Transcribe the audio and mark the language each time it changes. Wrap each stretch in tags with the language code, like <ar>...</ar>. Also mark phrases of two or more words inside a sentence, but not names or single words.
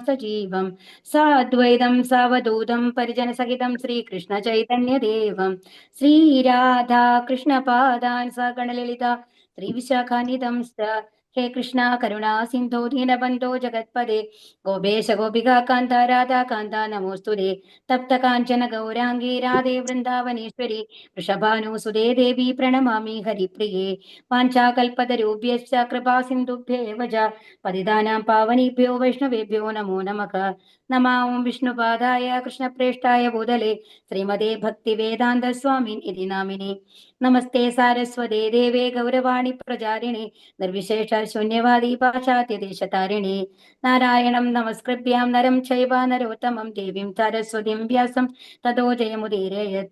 <sa>സജീവം സാദ്വൈതം സാവധൂതം പരിജനസഹിതം ശ്രീകൃഷ്ണ ചൈതന്യദേവം ശ്രീരാധാ കൃഷ്ണപാദാൻ സഗണലളിത ശ്രീവിശാഖാനിധം ഹേ കൃഷ്ണ കരുണാ സിന്ധോ ദീനബന്ധോ ജഗത്പദേ ഗോപേശ ഗോപികാ കാന്ത രാധാ കാന്ത നമോസ്തുതേ തപ്ത കാഞ്ചന ഗൗരാംഗീ രാധേ വൃന്ദാവനേശ്വരി വൃഷഭാനുസുതേ ദേവി പ്രണമാമി ഹരിപ്രിയേ. വാഞ്ചാകൽപതരൂപ്യശ്ച കൃപാ സിന്ധുഭ്യേവ ച പതിതാനാം പാവനേഭ്യോ വൈഷ്ണവേഭ്യോ നമോ നമഃ. നമാം വിഷ്ണുപാദായ കൃഷ്ണപ്രേഷ്ഠായ ഭൂതലേ ശ്രീമതേ ഭക്തിവേദാന്ത സ്വാമിൻ ഇതി നാമിനി. നമസ്തേ സാരസ്വതേ ദേവേ ഗൗരവാണി പ്രചാരിണി നിർവിശേഷ ശൂന്യവാദി പാശ്ചാത്യദേശതാരിണി. നാരായണം നമസ്കൃത്യാം നരം ചൈവ നരോത്തമം ദേവീം സരസ്വതീം വ്യാസം തതോ ജയമുദീരയേത്.</sa>